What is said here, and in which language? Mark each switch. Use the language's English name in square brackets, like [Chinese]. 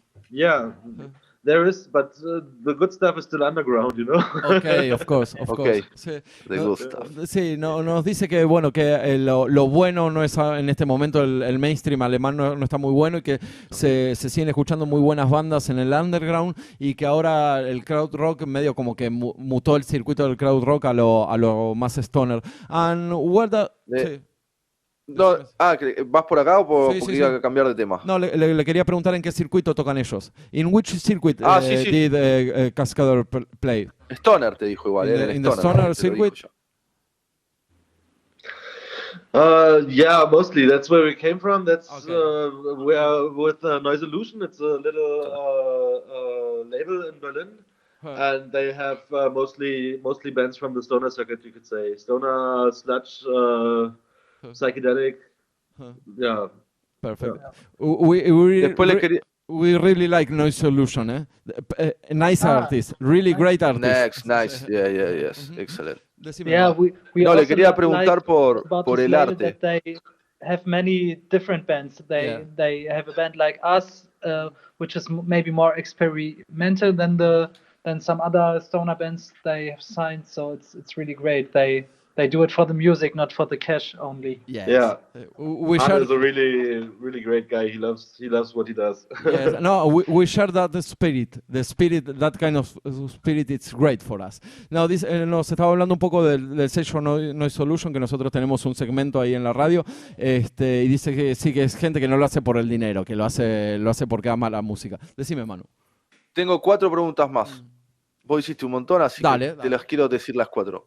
[English] Yeah, there is, but the good stuff is still underground, you know. Okay, of course. Sí. The good stuff. [Spanish] Sí, nos dice que bueno, que lo bueno no es en este momento el mainstream alemán no está muy bueno y que se siguen escuchando muy buenas bandas en el underground y que ahora el krautrock medio como que mutó el circuito del krautrock a lo más stoner. [English] And sí. [Spanish] No, ¿vas por acá o porque iba a cambiar de tema? No, le quería preguntar en qué circuito tocan ellos. [English] ¿In which circuit did KASKADEUR play? [Spanish] Stoner te dijo igual. [English] In the Stoner circuit? Yeah, mostly. That's where we came from. That's we are with Noise Illusion. It's a little label in Berlin. And they have mostly bands from the stoner circuit, you could say. Stoner, sludge, psychedelic, yeah. Perfect. Yeah. We really like Noise Solution, nice artist, really great artist. Nice, yes, excellent. Yeah, we [Spanish] le quería preguntar por el arte. [English] That they have many different bands. They have a band like us, which is maybe more experimental than some other stoner bands they have signed. So it's really great. They do it for the music, not for the cash only. Yes. Yeah. Share... is a really, really great guy. He loves what he does. Yes. No, we share that spirit. The spirit, that kind of spirit, it's great for us. [Spanish] Now, nos estaba hablando un poco del sello Noise Solution, que nosotros tenemos un segmento ahí en la radio, y dice que sí, que es gente que no lo hace por el dinero, que lo hace porque ama la música. Decime, Manu. Tengo 4 preguntas más. Vos hiciste un montón, así que te las quiero decir las 4.